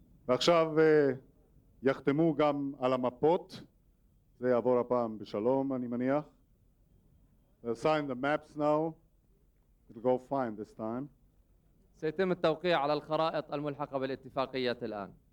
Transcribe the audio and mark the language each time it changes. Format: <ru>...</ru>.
<he>ועכשיו יחתמו גם על המפות, זה יעבור הפעם בשלום אני מניח.</he> <en>They'll sign the maps now, it'll go fine this time.</en> <ar>سيتم التوقيع على الخرائط الملحقة بالاتفاقية الآن.</ar>